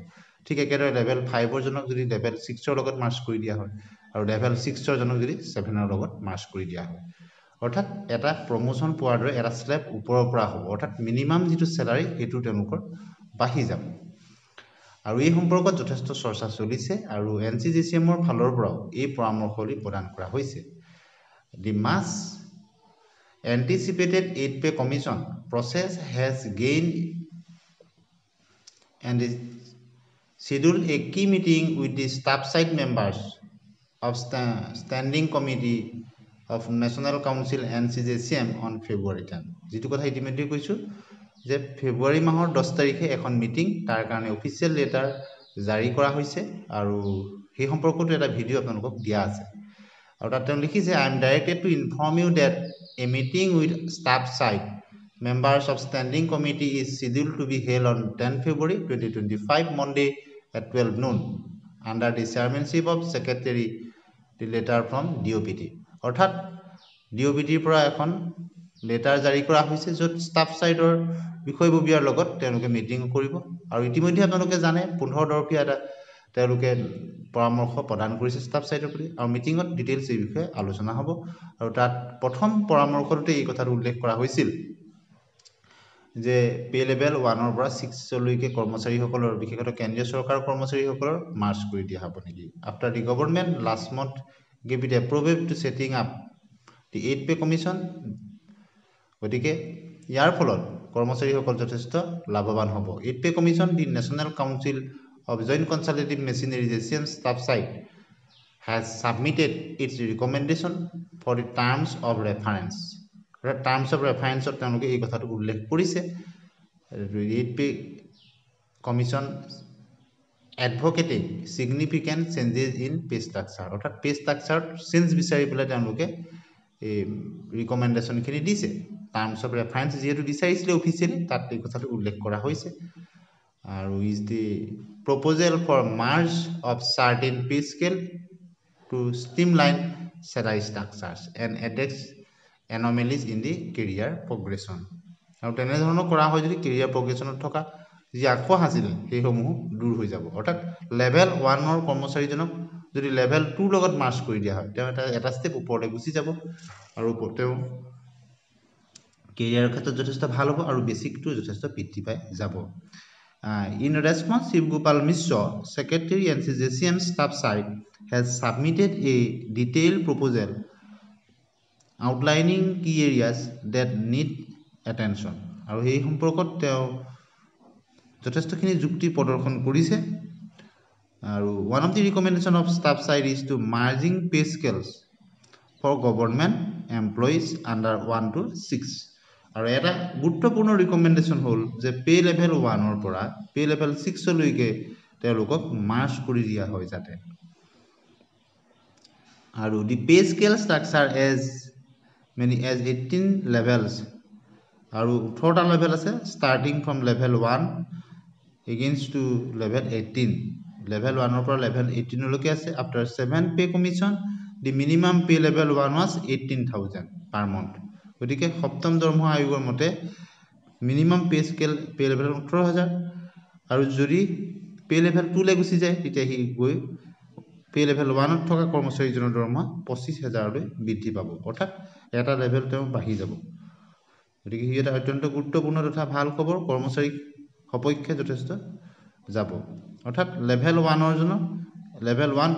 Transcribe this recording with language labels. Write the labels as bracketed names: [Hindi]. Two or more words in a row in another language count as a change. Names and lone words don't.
[Assamese] ঠিক একেদৰে লেভেল 5ৰ জনক যদি লেভেল 6ৰ লগত মাৰ্জ কৰি দিয়া হয় আৰু লেভেল 6ৰ জনক যদি 7ৰ লগত মাৰ্জ কৰি দিয়া হয়, অৰ্থাৎ এটা প্ৰমোশন পোৱাৰ দৰে এটা স্লেব ওপৰৰ পৰা হ'ব, অৰ্থাৎ মিনিমাম যিটো চেলাৰী সেইটো তেওঁলোকৰ বাঢ়ি যাব। আৰু এই সম্পৰ্কত যথেষ্ট চৰ্চা চলিছে আৰু NCJCMৰ ফালৰ পৰাও এই পৰামৰ্শাৱলী প্ৰদান কৰা হৈছে। [English] The much anticipated 8 pay commission process has gained and is scheduled a key meeting with the staff side members of Standing Committee of National Council NCJCM on February 10। [Assamese] যিটো কথা ইতিমধ্যে কৈছোঁ যে ফেব্ৰুৱাৰী মাহৰ 10 তাৰিখে এখন মিটিং, তাৰ কাৰণে [English] official letter [Assamese] জাৰি কৰা হৈছে আৰু সেই সম্পৰ্কতো এটা ভিডিঅ' আপোনালোকক দিয়া আছে। আৰু তাত তেওঁ লিখিছে, [English] I am directed to inform you that a meeting with staff side members of Standing Committee is scheduled to be held on 10 February 2025 Monday at 12 noon under the chairmanship of Secretary the letter from DOPT। [Assamese] অৰ্থাৎ DOPTৰ পৰা এখন লেটাৰ জাৰি কৰা হৈছে য'ত [English] staff sideৰ [Assamese] বিষয়ববীয়াৰ লগত তেওঁলোকে মিটিং কৰিব আৰু ইতিমধ্যে আপোনালোকে জানে 15 দৰফীয়া এটা তেওঁলোকে পৰামৰ্শ প্ৰদান কৰিছে [English] staff sideৰ [Assamese] প্ৰতি আৰু [English] meetingত details [Assamese] এই বিষয়ে আলোচনা হ'ব। আৰু তাত প্ৰথম পৰামৰ্শটোতে এই কথাটো উল্লেখ কৰা হৈছিল যে [English] pay level 1ৰ [Assamese] পৰা 6লৈকে কৰ্মচাৰীসকলৰ বিশেষকৈ কেন্দ্ৰীয় চৰকাৰৰ কৰ্মচাৰীসকলৰ মাৰ্জ কৰি দিয়া হ'ব নেকি। [English] after the government last month gave it approval to setting up the 8 pay commission, [Assamese] গতিকে ইয়াৰ ফলত কৰ্মচাৰীসকল যথেষ্ট লাভৱান হ'ব। [English] 8 pay commission, the National Council of Joint Consultative Machinery JCM staff side has submitted its recommendation for the terms of reference। terms of referenceত [Assamese] তেওঁলোকে এই কথাটো উল্লেখ কৰিছে [English] 8 pay commission advocating significant changes in pay structure, [Assamese] অৰ্থাৎ [English] pay structureত change [Assamese] বিচাৰি পেলাই তেওঁলোকে এই ৰিকমেণ্ডেশ্যনখিনি দিছে। [English] terms of reference [Assamese] যিহেতু বিচাৰিছিলে অফিচিয়েলি তাত এই কথাটো উল্লেখ কৰা হৈছে। আৰু [English] is the proposal for merge of certain pay scale to streamline salary structures and address anomalies in the career progression. [Assamese] আৰু তেনেধৰণৰ কৰা হয় যদি [English] career progressionত [Assamese] থকা যি আসোঁৱাহ আছিলে সেইসমূহ দূৰ হৈ যাব। অৰ্থাৎ লেভেল 1ৰ কৰ্মচাৰীজনক যদি লেভেল 2ৰ লগত মাৰ্জ কৰি দিয়া হয় তেওঁ এটা ষ্টেপ ওপৰলৈ গুচি যাব আৰু তেওঁ কেৰিয়াৰৰ ক্ষেত্ৰত যথেষ্ট ভাল হ'ব আৰু বেছিকটো যথেষ্ট বৃদ্ধি পাই যাব। [English] In response, Shivgopal Mishra, Secretary NCJCM staff side, has submitted a detailed proposal outlining key areas that need attention। [Assamese] আৰু এই সম্পৰ্কত তেওঁ যথেষ্টখিনি যুক্তি প্ৰদৰ্শন কৰিছে। [English] আৰু one of the recommendation of staff side is to merging pay scales for government employees under 1 to 6। [Assamese] আৰু এটা গুৰুত্বপূৰ্ণ ৰিকমেণ্ডেশ্যন হ'ল যে [English] pay level 1ৰ [Assamese] পৰা [English] pay level 6লৈকে [Assamese] তেওঁলোকক মাৰ্জ কৰি দিয়া হয় যাতে। [English] আৰু the pay scale structure as many as 18 levels, [Assamese] আৰু 18টা লেভেল আছে [English] starting from level 1 against to level 18. [Assamese] লেভেল 1ৰ পৰা লেভেল 18লৈকে আছে। [English] after 7 pay commission the minimum pay level 1 was 18,000 per month. [Assamese] গতিকে সপ্তম দৰমহা আয়োগৰ মতে [English] minimum pay level 18,000 [Assamese] আৰু যদি [English] pay level 2 [Assamese] লে গুচি যায় তেতিয়া হি গৈ [English] pay level 1 [Assamese] ত থকা কৰ্মচাৰীজনৰ দৰমহা 25,000 লৈ বৃদ্ধি পাব অৰ্থাৎ এটা লেভেল তেওঁ বাঢ়ি যাব গতিকে হি এটা অত্যন্ত গুৰুত্বপূৰ্ণ তথা ভাল খবৰ কৰ্মচাৰী সপক্ষে যথেষ্ট যাব অৰ্থাৎ লেভেল 1 ৰ জন লেভেল 1